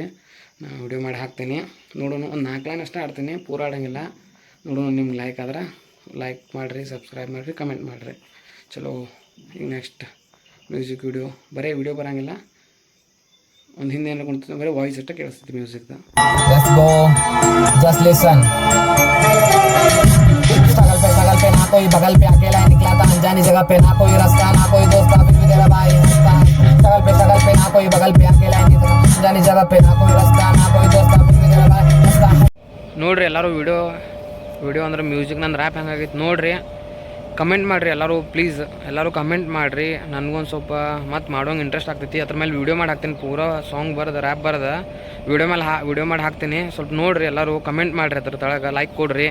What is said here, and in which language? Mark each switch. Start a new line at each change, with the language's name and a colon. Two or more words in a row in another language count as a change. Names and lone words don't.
Kannada: ನಾನು ವಿಡಿಯೋ ಮಾಡಿ ಹಾಕ್ತೀನಿ. ನೋಡೋಣ. ಒಂದು 4 ಲೈನ್ ಅಷ್ಟೇ ಆಡ್ತೀನಿ, ಪೂರ ಆಡೋಂಗಿಲ್ಲ. ನೋಡೋಣ. ನಿಮ್ಗೆ ಲೈಕ್ ಆದ್ರೆ ಲೈಕ್ ಮಾಡಿರಿ, ಸಬ್ಸ್ಕ್ರೈಬ್ ಮಾಡಿರಿ, ಕಮೆಂಟ್ ಮಾಡಿರಿ. ಚಲೋ. ಈಗ
English: next music video.
Kannada: ಬರೀ ವಿಡಿಯೋ ಬರೋಂಗಿಲ್ಲ, ಒಂದು ಹಿಂದೆ ಏನು ಕುಂತ ಬರೀ ವಾಯ್ಸ್ ಅಷ್ಟೇ ಕೇಳಿಸ್ತೈತಿ ಮ್ಯೂಸಿಕ್ದು.
Hindi: सगल पे ना कोई बगल पे अकेला निकला था अनजानी जगह पे, ना कोई रास्ता ना कोई दोस्त, फिर भी तेरा भाई हंसता। सगल पे ना कोई बगल पे अकेला निकला अनजानी जगह पे, ना कोई रास्ता ना कोई दोस्त, फिर भी तेरा भाई हंसता.
Kannada: ನೋಡ್ರಿ ಎಲ್ಲರೂ ವಿಡಿಯೋ ಅಂದ್ರೆ ಮ್ಯೂಸಿಕ್ ನಂದು ರ್ಯಾಪ್ ಹೆಂಗಾಗೈತೆ ನೋಡ್ರಿ. ಕಮೆಂಟ್ ಮಾಡಿರಿ ಎಲ್ಲರೂ ಪ್ಲೀಸ್. ಎಲ್ಲರೂ ಕಮೆಂಟ್ ಮಾಡಿರಿ. ನನಗೊಂದು ಸ್ವಲ್ಪ ಮತ್ತು ಮಾಡೋಂಗೆ ಇಂಟ್ರೆಸ್ಟ್ ಆಗ್ತೈತಿ. ಅದ್ರ ಮೇಲೆ ವಿಡಿಯೋ ಮಾಡಿ ಹಾಕ್ತೀನಿ. ಪೂರಾ ಸಾಂಗ್ ಬರೋದು ರ್ಯಾಪ್ ಬರೋದು ವಿಡಿಯೋ ಮಾಡಿ ಹಾಕ್ತೀನಿ. ಸ್ವಲ್ಪ ನೋಡಿರಿ, ಎಲ್ಲರೂ ಕಮೆಂಟ್ ಮಾಡಿರಿ. ಅದ್ರ ತಳಗೆ ಲೈಕ್ ಕೊಡ್ರಿ.